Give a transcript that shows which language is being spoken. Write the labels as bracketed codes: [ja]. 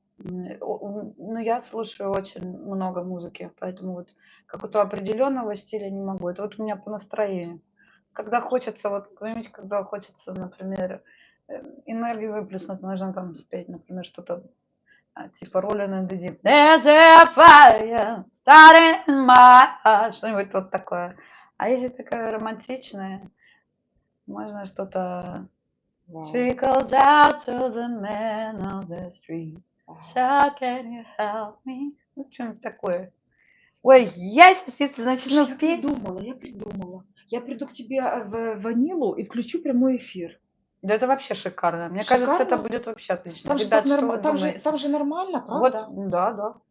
[ru] Ну, я слушаю очень много музыки, поэтому вот какого-то определенного стиля не могу. Это вот у меня по настроению. Когда хочется, вот, понимаете, когда хочется, например, энергию выплеснуть, можно там спеть, например, что-то типа Rolling in the Deep. [en] There's a fire starting in my heart. [ru] Что-нибудь вот такое. А если такое романтичное, можно что-то... [en] Trickles out to the man on the street. So can you help me? [ru] Ну, что-нибудь такое. Ой, я сейчас, если начну петь... Я придумала. Я приду к тебе в Ванилу и включу прямой эфир. Да это вообще шикарно. Мне кажется, это будет вообще отлично. Там Ребят, же, что вы думаете? там же нормально, правда? Вот, да.